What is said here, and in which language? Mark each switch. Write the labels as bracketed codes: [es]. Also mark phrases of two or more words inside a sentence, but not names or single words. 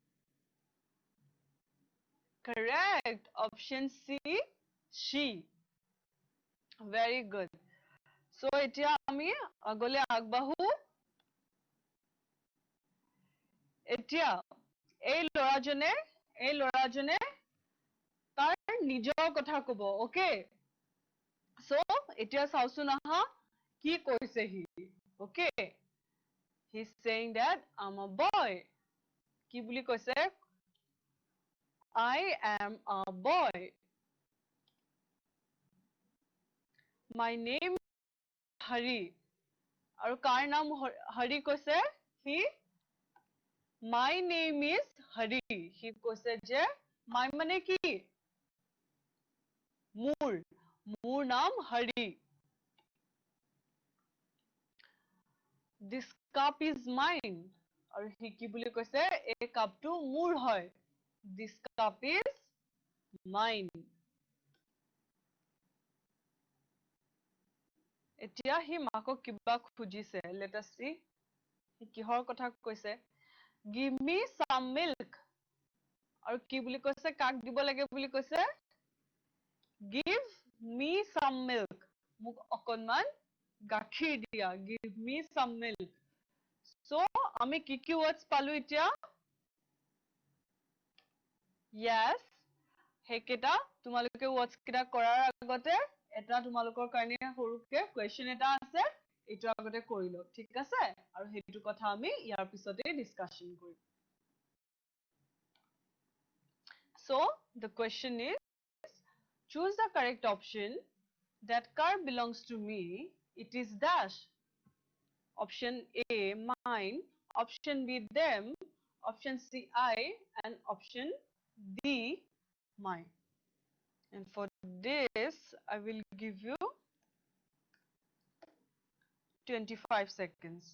[en] correct option C she very good so [as] এতিয়া আমি আগলৈ আগবাঢ়ো etia এই লৰাজনে তাৰ নিজৰ কথা কব ওকে so এতিয়া চাওচোন আহা কি কৈছে হি ওকে [en] he's saying that I'm a boy [as] কি বুলি কৈছে [en] I am a boy my name is Hari [as] আৰু কাৰ নাম হৰি কৈছে [en] he my name is Hari he [as] কৈছে যে [en] my [as] মানে কি মোৰ নাম Hari [en] this cup is mine [as] আৰু he কি বুলি কৈছে এই কাপটো মোৰ হয় [en] this cup is mine [as] এতিয়া হি মাকক কিবা খুজিছে [en] let us see [as] হি কিহৰ কথা কৈছে [en] give me some milk [as] আৰু কি বুলি কৈছে কাক দিব লাগে বুলি কৈছে [en] give me some milk [as] মোক অকনমান গাখীৰ দিয়া [en] give me some milk [as] so আমি কি words পালো এতিয়া yes হেকেটা তোমালোকে words কিটা কৰাৰ আগতে এটা তোমালোকৰ কাৰণে সৰুকে question এটা আছে এটো আগতে কৰিলো ঠিক আছে আৰু হেতু কথা আমি ইয়াৰ পিছতে ডিসকাশন কৰিম [en] So the question is, choose the correct option. That car belongs to me. It is dash. Option A, mine. Option B, them. Option C, I. And option D, mine. And for this, I will give you 25 seconds.